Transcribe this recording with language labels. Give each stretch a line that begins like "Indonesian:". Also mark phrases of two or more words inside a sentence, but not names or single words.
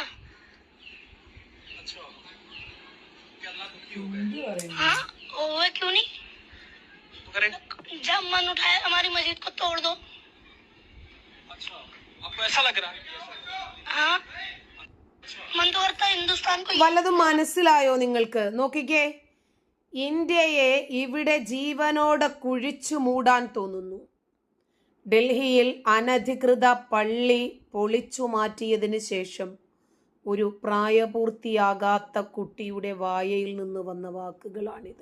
Hindi: अच्छा, क्या अल्लाह दुखी हो गए? हाँ, हुए क्यों नहीं? तो करें? जब मन उठाए हमारी मस्जिद को तोड़ दो। अच्छा, आपको ऐसा लग रहा है? हाँ, मन तो करता है हिंदुस्तान को।
Malayalam: വല്ലതും മനസ്സിലായോ നിങ്ങൾക്ക്? നോക്കിക്കേ, ഇന്ത്യയെ ഇവിടെ ജീവനോടെ കുഴിച്ചു മൂടാൻ തോന്നുന്നു. ഡൽഹിയിൽ അനധികൃത പള്ളി പൊളിച്ചു മാറ്റിയതിന് ശേഷം ഒരു പ്രായപൂർത്തിയാകാത്ത കുട്ടിയുടെ വായയിൽ നിന്ന് വന്ന വാക്കുകളാണിത്.